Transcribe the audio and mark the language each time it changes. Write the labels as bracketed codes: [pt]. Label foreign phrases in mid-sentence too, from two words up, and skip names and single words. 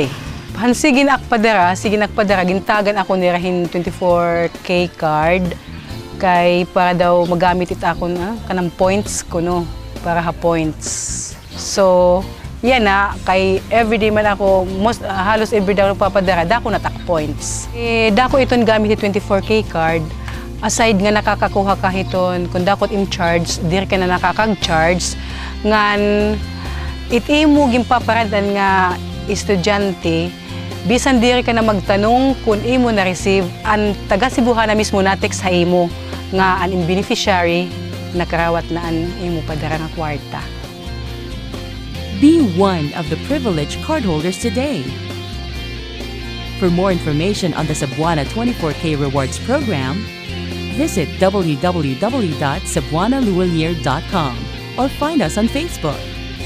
[war] Sige nakpadara, gintagan ako nirahin 24K card, kay para daw magamit it ako na kanang points ko no, para ha points. So, yan na, kay everyday man ako, halos everyday ako nagpapadara, dako natak points. Dako iton gamit yung 24K card, aside nga nakakakuha ka hiton, kung dakot [en] in charge, [war] dir ka na nakakag-charge, ngan imo gimpaparadan nga estudyante, bisan dir ka na magtanong kung imo na-receive, ang taga-Cebuana na mismo na-text sa imo, nga ang beneficiary, nakarawat na ang imo padara nga kwarta. [en] Be one of the privileged cardholders today. For more information on the Cebuana 24K Rewards Program, visit www.cebuanaluwalier.com or find us on Facebook.